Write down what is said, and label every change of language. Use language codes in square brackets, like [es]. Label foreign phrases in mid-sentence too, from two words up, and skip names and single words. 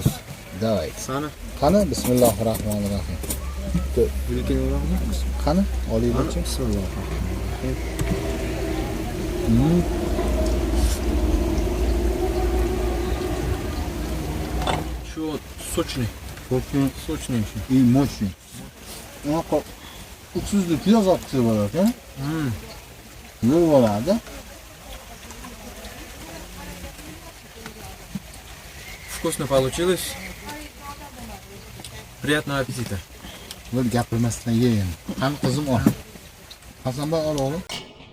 [ru] Давай. Сана. [uz] Qani, bismillahirrahmanirrahim. Qani, olaylik-chi. [ru] Чё, сочный. Сочный очень. И мощный. [uz] Anaqa uksuzli piyoz olib kelsa bo'lar-ku. Yo'l bo'ladi. [ru] Вкусно получилось. Приятного аппетита. [uz] Bir gapirmasdan ye endi. Qani qizim ol. Hasanboy ol o'g'lim.